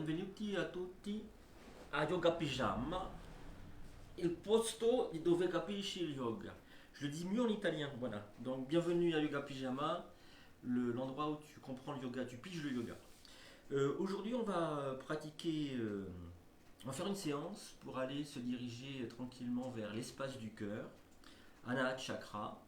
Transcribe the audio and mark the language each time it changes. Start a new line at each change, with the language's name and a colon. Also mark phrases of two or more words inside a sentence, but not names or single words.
Italian: Benvenuti a tutti a Yoga Pyjama, il posto di dove capisci il yoga.
French: Je le dis mieux en italien, voilà. Donc bienvenue à Yoga Pyjama, l'endroit où tu comprends le yoga, tu piges le yoga. Aujourd'hui on va pratiquer, on va faire une séance pour aller se diriger tranquillement vers l'espace du cœur, Anahata Chakra.